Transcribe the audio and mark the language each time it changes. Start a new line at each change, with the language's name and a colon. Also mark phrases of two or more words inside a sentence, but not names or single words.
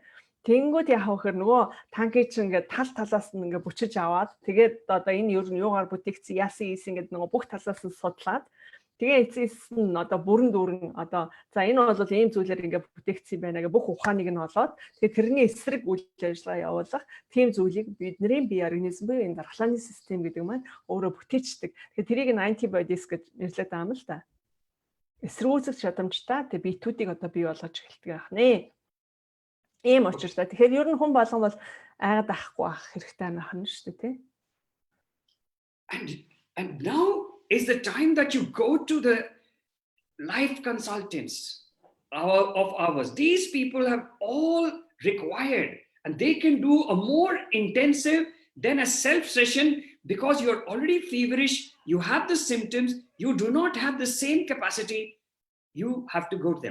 Mongolian: Тэнгүүд яах вэ гэхээр нөгөө танкийг чинь ингээд тал талаас нь ингээд бүчиж аваад тэгээд одоо энэ ер нь юугаар бүтээгдсэн яасан ингээд нөгөө бүх талаас нь судлаад тэгээ эцэс нь одоо бүрэн дүүрэн одоо за энэ бол ийм зүйлээр ингээд бүтээгдсэн юм байна гэх бүх ухааныг нь олоод тэгээд тэрний эсрэг үйл ажиллагаа явуулах тийм зүйлийг бидний бие организм буюу энэ дархлааны систем гэдэг маань өөрөө бүтээчдэг. Тэгээд тэрийг нь antibodies гэж нэрлэдэг юм л та. эсэргүүцэх чадамжтай тэг биетүүдийг одоо бий болгож эхэлдэг байх нэ. Ийм учраас тэгэхээр ер нь хүн болгон бол айгаад авахгүй байх хэрэгтэй байна шүү дээ тий.
English: And now is the time that you go to the life consultants of ours. These people have all required, and they can do a more intensive than a self session because you're already feverish, you have the symptoms, you do not have the same capacity, you have to go to them.